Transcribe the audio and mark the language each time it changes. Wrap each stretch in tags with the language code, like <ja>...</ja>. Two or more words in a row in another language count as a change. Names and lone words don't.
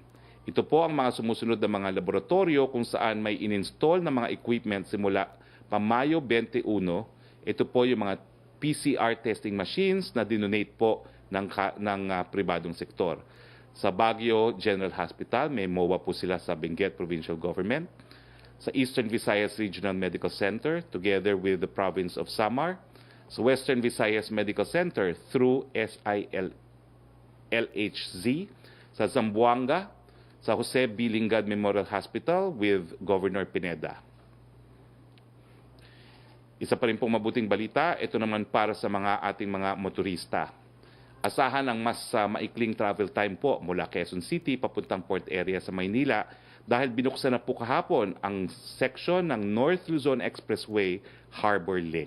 <tl>Ito po ang mga sumusunod na mga laboratorio kung saan may in-install na mga equipment simula pa Mayo 21. Ito po yung mga</tl> <en>PCR testing machines</en> <tl>na dinonate po ng pribadong sektor. Sa Baguio General Hospital, may MOA po sila sa Benguet Provincial Government. Sa Eastern Visayas Regional Medical Center,</tl> <en>together with the province of Samar.</en> <tl>Sa Western Visayas Medical Center through SILHZ. Sa Zamboanga, sa Jose B. Lingad Memorial Hospital with Governor Pineda. Isa pa rin pong mabuting balita, ito naman para sa ating mga motorista. Asahan ang mas maikling</tl> <en>travel time</en> <tl>po mula Quezon City papuntang port area sa Maynila dahil binuksan na po kahapon ang section ng North Luzon Expressway Harbor Link.</tl>